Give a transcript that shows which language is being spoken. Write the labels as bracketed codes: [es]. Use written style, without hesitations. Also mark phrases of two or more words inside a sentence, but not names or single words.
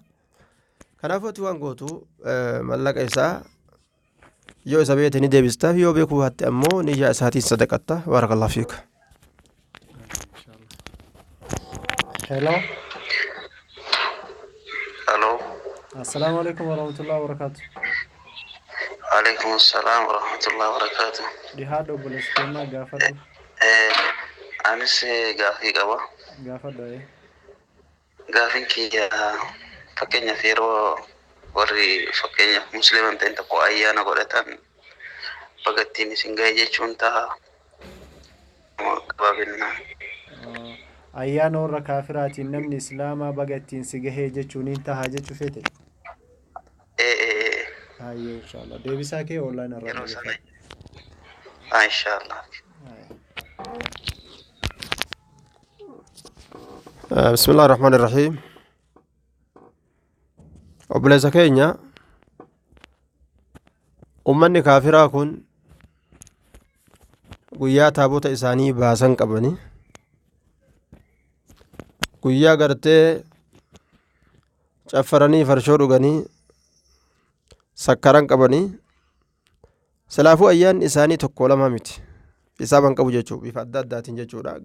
[om] Kanaafuu waan gootu mallaqa isaa yoo isa beekte ni deebistaaf yoo beekuu hatte ammoo niyyaa isaatiin sadaqatta. [ar] بارك الله فيك. [om] Hello. Hello. [ar] السلام عليكم ورحمة الله وبركاته. عليكم السلام ورحمة الله وبركاته. [om] Dhihaadho obboleessi keenyaa gaafadhu. Anis gaafii qaba. Gaafadhu. Gaafiin kiyya fakkeenyaaf yeroo warri fakkeenyaaf musliiman ta'an tokko ayyaana godhatan bagattiin isin ga'e jechuun ta'a. Gabaabinna. Ayyaana warra kaafiraatiin namni islaamaa bagattiin si gahee jechuun hin tahaa jechuu feete. Hayyee inshallah deebisaa kee online irraa Yeroo sana. Inshallah. [ar] بسم الله الرحمن الرحيم. [om] obboleessa keenya ummanni kaafiraa kun guyyaa taabota isaanii baasan qabani guyyaa gartee caffaranii farshoo dhuganii sakkaran qabanii salaafuu ayyaan isaanii tokko lama miti isaaban qabu jechuu bifa adda addaatiin jechuudha.